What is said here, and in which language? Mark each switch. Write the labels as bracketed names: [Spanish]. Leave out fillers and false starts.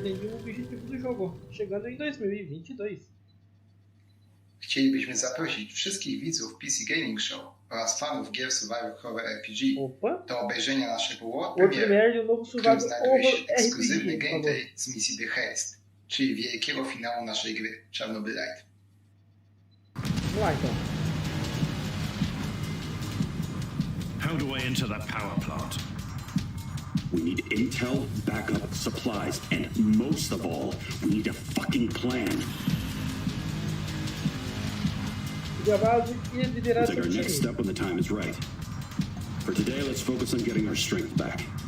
[Portuguese] O objetivo do jogo, chegando em 2022. [Polish] Chcielibyśmy zaprosić wszystkich widzów PC Gaming Show oraz fanów gier Survival Horror RPG do obejrzenia naszego World Premiere, w którym znajduje się ekskluzywny gameplay z misji The Heist, czyli wielkiego finału naszej gry Czarnobylite. [English] How do I enter that power plant? We need intel, backup, supplies, and most of all, we need a fucking plan. We'll take our next step when the time is right. For today, let's focus on getting our strength back.